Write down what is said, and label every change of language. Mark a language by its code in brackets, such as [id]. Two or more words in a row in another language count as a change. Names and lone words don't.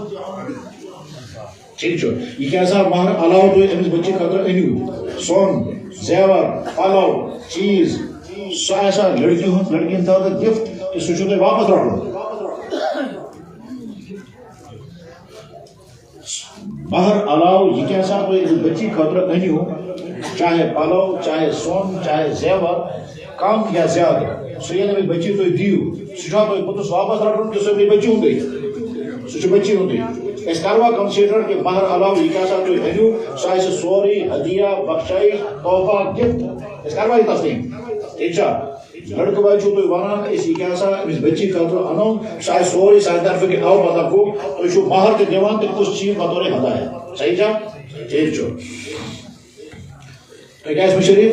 [ks] ٹھیک چھُ یہِ کیٛاہ سا مہر علاوٕ تُہۍ أمِس بچی خٲطرٕ أنِو سۄن زیور پلو چیٖز سُہ آسیا لڑکی ہُنٛد لڑکی ہٕنٛدِ طرفہٕ گفٹ کہِ سُہ چھُو تۄہہِ واپس رٹُن مہر علاوٕ یہِ کیٛاہ سا تُہۍ أمِس بچی خٲطرٕ أنِو چاہے پلو چاہے سۄن چاہے زیور کم یا زیادٕ سُہ ییٚلہِ أمِس بچی تُہۍ دِیِو سُہ چھا تۄہہِ پوٚتُس واپس رٹُن کہِ سُہ بچی ہُنٛدٕے سُہ چھُ بچی ہُنٛدٕے أسۍ کروا کنسیڈر کہ مہر علاوٕ یہِ کیٛاہ سا تُہۍ أنِو سُہ آسہِ سورُے ہدیہ بخشٲیش تحفہ گفٹ أسۍ کروا یہِ تسلیٖم ٹھیک چھا لڑکہٕ وٲلۍ چھُو تُہۍ ونان أسۍ یہِ کیٛاہ سا أمِس بچی خٲطرٕ انو سُہ آسہِ سورُے سانہِ طرفہٕ کہِ البتہ گوٚو تُہۍ چھُو مہر تہِ دِوان تہٕ کُس چیٖز بطورِ ہدایت صحیح چھا ٹھیک چھُ تۄہہِ کیٛاہ ٲسوٕ شریٖف